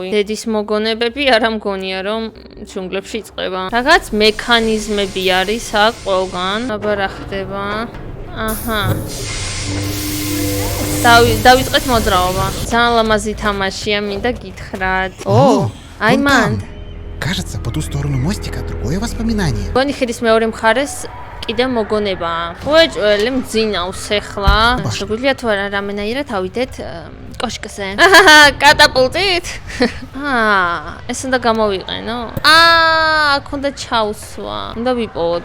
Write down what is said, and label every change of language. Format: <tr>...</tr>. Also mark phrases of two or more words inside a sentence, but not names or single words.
<ka>დედის მოგონებები არა მგონია რომ ჯუნგლებში იწყება. რაღაც მექანიზმები არის აქ ყველგან. აბა რა ხდება? დავიწყეთ მოძრაობა. ძალიან ლამაზი თამაშია, მინდა გითხრათ. აი მან.</ka> <ru>Кажется, по ту сторону мостика другое воспоминание.</ru> <ka>გონი ხიდის მეორე მხარეს კიდე მოგონებაა. უეჭველი მძინავს ახლა. შეგვიძლია თუ არა რამენაირად ავიდეთ კოშკზე. კატაპულტით? ეს უნდა გამოვიყენო. აქ უნდა ჩავსვა. უნდა ვიპოვოთ.</ka>